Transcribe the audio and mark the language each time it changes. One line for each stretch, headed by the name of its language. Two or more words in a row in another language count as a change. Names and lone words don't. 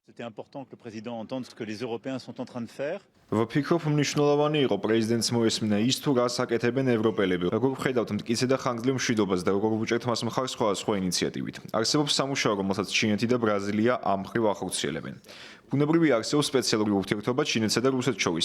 French: C'était important que le président entende ce que les Européens sont en train de faire.
Georgian: ვფიქრობ, მნიშვნელოვანი იყო პრეზიდენტს მოესმინა ის თუ რას აკეთებენ ევროპელები. როგორ ვხედავთ მტკიცე და ხანგრძლივ მშვიდობას და როგორ ვუჭერთ მას მხარს სხვადასხვა ინიციატივით. არსებობს სამუშაო, რომელსაც ჩინეთი და ბრაზილია ამ მხრივ ახორციელებენ. ბუნებრივი არსებობს სპეციალური ურთიერთობა ჩინეთსა და რუსეთს შორის.